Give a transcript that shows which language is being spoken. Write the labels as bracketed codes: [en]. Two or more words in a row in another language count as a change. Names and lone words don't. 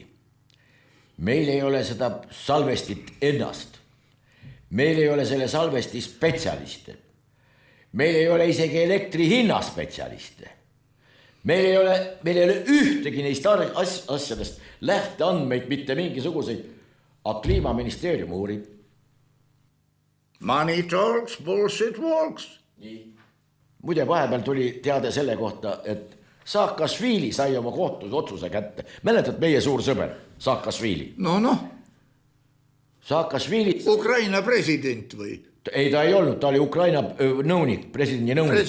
[et] Meil ei ole seda salvestit ennast. Meil ei ole selle salvesti spetsialiste. Meil ei ole isegi elektri hinna spetsialiste. Meil ei ole ühtegi neist asjadest lähteandmeid, mitte mingisuguseid, aga Kliimaministeerium uurib. [en] Money talks, bullshit walks. [et] Nii. Muide, vahepeal tuli teade selle kohta, et Saakašvili sai oma kohtus otsuse kätte. Mäletad meie suur sõber, Saakašvili? No. Saakašvili... Ukraina president või? Ei, ta ei olnud, ta oli Ukraina nõunik, presidendi nõunik.